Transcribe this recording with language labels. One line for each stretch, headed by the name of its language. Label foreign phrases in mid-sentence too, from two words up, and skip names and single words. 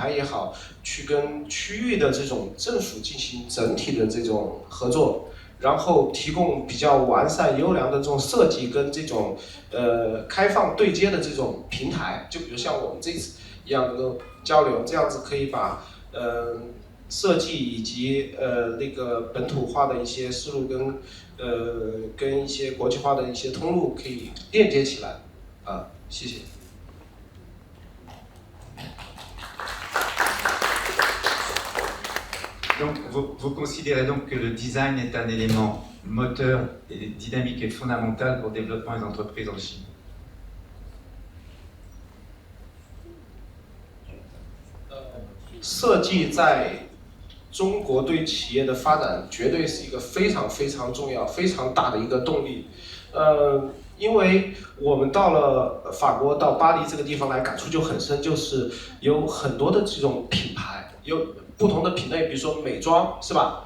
Chinese: 牌也好，去跟区域的这种政府进行整体的这种合作，然后提供比较完善优良的这种设计跟这种开放对接的这种平台，就比如像我们这次一样能够交流，这样子可以把设计以及那个本土化的一些思路跟一些国际化的一些通路可以链接起来啊，谢谢。
French: Donc, vous considérez donc que le design est un élément moteur et dynamique et fondamental pour le développement des entreprises en Chine.
Chinese: 设计在中国对企业的发展绝对是一个非常非常重要、非常大的一个动力。因为我们到了法国，到巴黎这个地方来，感触就很深，就是有很多的这种品牌，有不同的品类，比如说美妆，是吧？